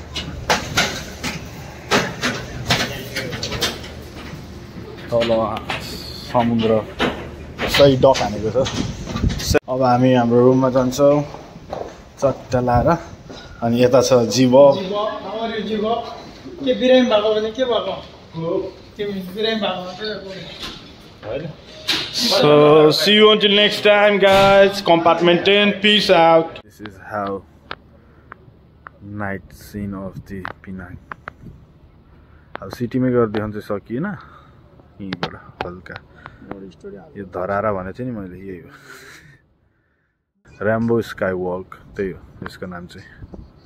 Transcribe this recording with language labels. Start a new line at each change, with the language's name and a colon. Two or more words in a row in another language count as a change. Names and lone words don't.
Nepali: तल समुद्र सही डक हानेको छ अब हामी हाम्रो रुममा जान्छौँ चट्ट लाएर अनि यता छ जीव के बिरामी भएको भने के भएको
English: So see you until next time guys. Compartment 10, peace out. This is how night scene of the Penang.
Nepali: अब सिटी में कर दिखाउन चाहिँ सकिएन यहीँबाट हल्का यो धरारा भने चाहिँ नि मैले यही हो ऱ्याम्बो स्काई वक त्यही हो यसको नाम चाहिँ